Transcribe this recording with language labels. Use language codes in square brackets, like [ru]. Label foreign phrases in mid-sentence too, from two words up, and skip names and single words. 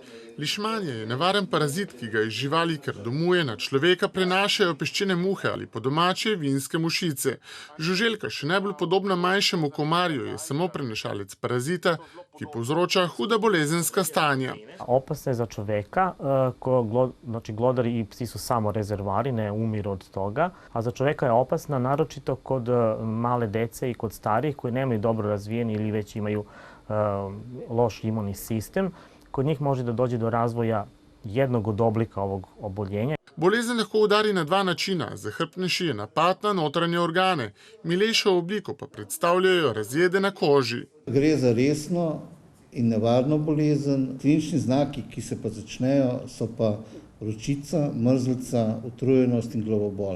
[sl] Lišmanje je nevaren parazit, ki ga iz živali, ker domuje na človeka, prenašajo peščene muhe ali po domače vinske mušice. Žuželka, še najbolj podobna manjšemu komarju, je samo prenašalec parazita, ki povzroča huda bolezenska stanja. [sr] Opasna je za čoveka, znači glodari i psi su samo rezervari, ne umiru od toga, a za čoveka je opasna naročito kod male dece i kod starijih koji nemaju dobro razvijeni ili već imaju loš imunni sistem. Kod njih može da dođe do razvoja jednog od oblika ovog oboljenja. [sl] Bolezen lahko udari na dva načina, zahrbtnejši je napad na notranje organe, milejšo obliko pa predstavljajo razjede na koži. Gre za resno in nevarno bolezen. Klinični znaki, ki se pa začnejo, so pa vročica, mrzlica, utrujenost in glavobol.